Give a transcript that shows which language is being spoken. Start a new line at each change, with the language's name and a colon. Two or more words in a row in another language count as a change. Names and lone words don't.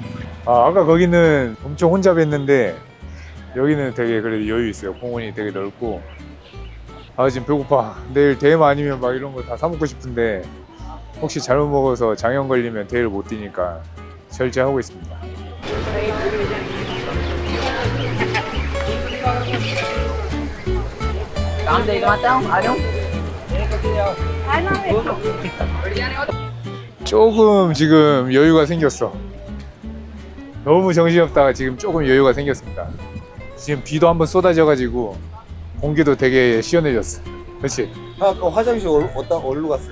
Korean: 아까 거기는 엄청 혼잡했는데 여기는 되게 그래도 여유 있어요. 공원이 되게 넓고. 지금 배고파. 내일 대회 아니면 막 이런 거 다 사 먹고 싶은데 혹시 잘못 먹어서 장염 걸리면 대회를 못 뛰니까 절제하고 있습니다.
Vietnamese: Làm gì mà tao không ở đâu?
Korean: 조금 지금 여유가 생겼어. 너무 정신없다가 지금 조금 여유가 생겼습니다. 지금 비도 한번 쏟아져가지고 공기도 되게 시원해졌어. 그렇지? 아까 화장실 어디로 갔어요?